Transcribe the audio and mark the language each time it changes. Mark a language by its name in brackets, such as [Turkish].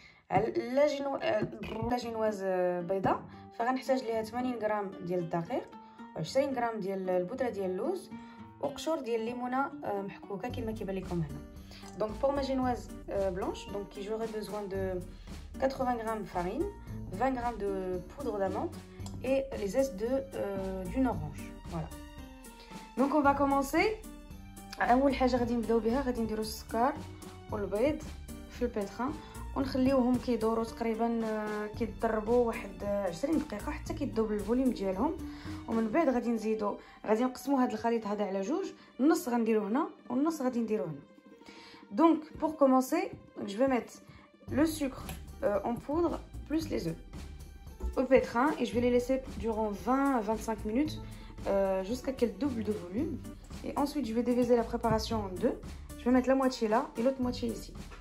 [Arabic] la جينواز بيضاء فغنحتاج ليها 80 غرام ديال الدقيق، 20 غرام ديال البودره ديال اللوز، وقشور ديال الليمونه محكوكه كما كيبان لكم هنا. [French] Donc pour ma génoise blanche, donc j'aurai besoin de 80 grammes de farine, 20 grammes de poudre d'amande et les zestes d'une orange. Voilà. Donc on va commencer. [Arabic] اول حاجه غادي نبداو بها، غادي نديرو السكر والبيض في البيتران ونخليوهم كيدوروا تقريبا كيضربوا واحد 20 دقيقه حتى كيدوب الفوليوم ديالهم. ومن بعد غادي نقسموا هذا الخليط هذا على جوج، النص غنديرو هنا والنص غادي نديرو هنا. [French] Donc pour commencer, je vais mettre le sucre en poudre plus les œufs au pétrin et je vais les laisser durant 20 à 25 minutes jusqu'à qu'elles doublent de volume. Et ensuite je vais diviser la préparation en deux. Je vais mettre la moitié là et l'autre moitié ici.